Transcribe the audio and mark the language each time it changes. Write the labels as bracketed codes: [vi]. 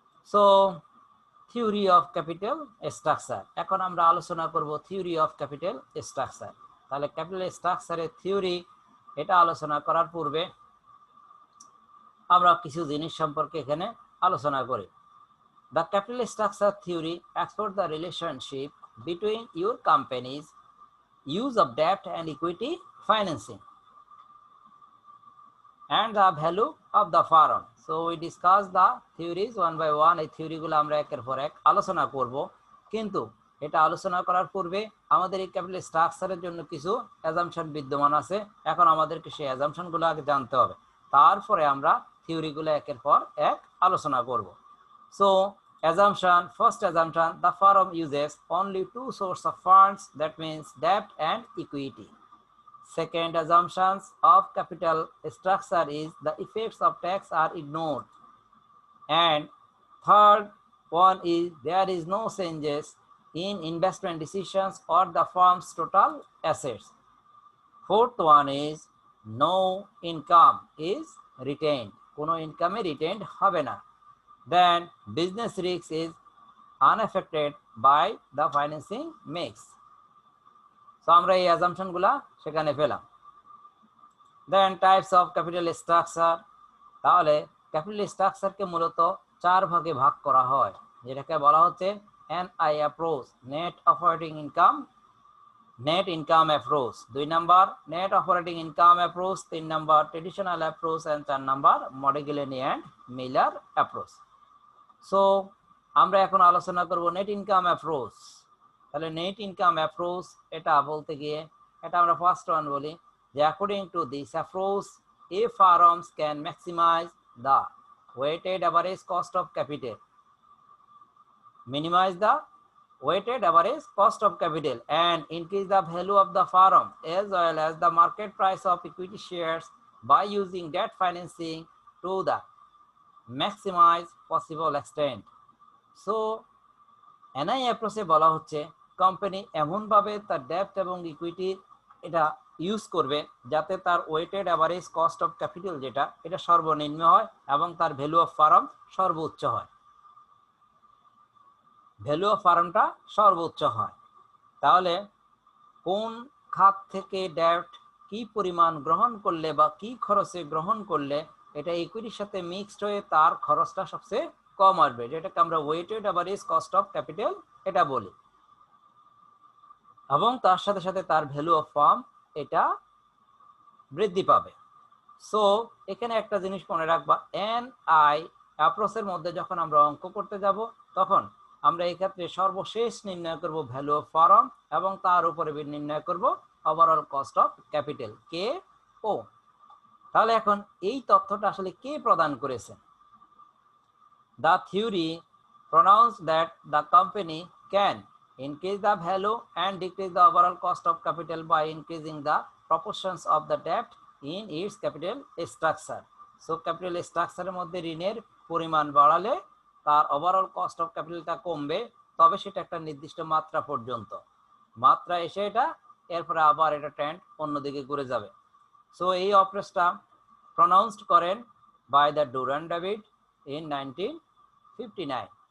[bn] So theory of capital structure, এখন আমরা আলোচনা করব থিওরি অফ ক্যাপিটাল স্ট্রাকচার। তাহলে ক্যাপিটাল স্ট্রাকচারের থিওরি এটা আলোচনা করার পূর্বে আমরা কিছু জিনিস সম্পর্কে এখানে আলোচনা করি। [en] The capital structure theory explore the relationship between your companies use of debt and equity financing and the value of the firm. So we discuss the theories one by one. [bn] এই থিওরিগুলো আমরা একের পর এক আলোচনা করব, কিন্তু এটা আলোচনা করার পূর্বে আমাদের এই ক্যাপিটাল স্ট্রাকচারের জন্য কিছু অ্যাজাম্পশন বিদ্যমান আছে। এখন আমাদেরকে সেই অ্যাজাম্পশনগুলো আগে জানতে হবে, তারপরে আমরা থিওরিগুলো একের পর এক আলোচনা করব। [en] So assumption, first assumption, the firm uses only two sources of funds, that means debt and equity. Second assumptions of capital structure is the effects of tax are ignored. And third one is there is no changes in investment decisions or the firm's total assets. Fourth one is no income is retained. [bn] Kono income retained hobe na. [en] Then business risk is unaffected by the financing mix. [bn] So আমরা এই assumption গুলা সেখানে পেলাম। [en] Then types of capital structure, [bn] তাহলে capital স্ট্রাকচারকে মূলত চার ভাগে ভাগ করা হয়, যেটাকে বলা হচ্ছে NI approach, net operating income, net income approach, 2 number net operating income approach, 3 number traditional approach, and 4 number মডিগেলিনি and Miller approach. So আমরা এখন আলোচনা করব নেট ইনকাম অ্যাপ্রোচ। তাহলে নেট ইনকাম অ্যাপ্রোচ এটা বলতে গিয়ে এটা আমরা ফার্স্ট ওয়ান বলি যে [en] According to this approach এ firms can maximize the weighted average cost of capital, minimize the weighted average cost of capital, and increase the value of the firm as well as the market price of equity shares by using debt financing to the maximize possible extent. [bn] So NI approach এ বলা হচ্ছে company এমন ভাবে তার ডেপ্ট এবং equity এটা use করবে যাতে তার weighted average cost of capital যেটা এটা সর্বনিম্ন হয় এবং তার ভ্যালু অফ ফার্ম সর্বোচ্চ হয়, ভ্যালু অফ ফার্মটা সর্বোচ্চ হয়। তাহলে কোন খাত থেকে ডেট কি পরিমাণ গ্রহণ করলে বা কি খরচে গ্রহণ করলে এটা ইকুইটির সাথে মিক্সড হয়ে তার খরচটা সবচেয়ে কম আসবে, যেটাকে আমরা weighted average cost of capital এটা বলি, এবং তার সাথে সাথে তার ভ্যালু অফ ফার্ম এটা বৃদ্ধি পাবে। সো এখানে একটা জিনিস মনে রাখবা, NI অ্যাপ্রোচের মধ্যে যখন আমরা অঙ্ক করতে যাব তখন আমরা এই ক্ষেত্রে সর্বশেষ নির্ণয় করব ভ্যালু অফ ফার্ম এবং তার উপরে নির্ণয় করব ওভারঅল কস্ট অফ ক্যাপিটাল কে ও। তাহলে এখন এই তথ্যটা আসলে কে প্রদান করেছেন? [en] The theory pronounced that the company can increase the value and decrease the overall cost of capital by increasing the proportions of the debt in its capital structure. [bn] So capital structure এর মধ্যে ঋণের পরিমাণ বাড়ালে তার overall cost of ক্যাপিটালটা কমবে, তবে সেটা একটা নির্দিষ্ট মাত্রা পর্যন্ত। মাত্রা এসে এটা এরপরে আবার এটা ট্রেন্ড অন্যদিকে ঘুরে যাবে। সো এই অপ্রেসটা প্রনাউন্সড করেন by the Durand David in 1959।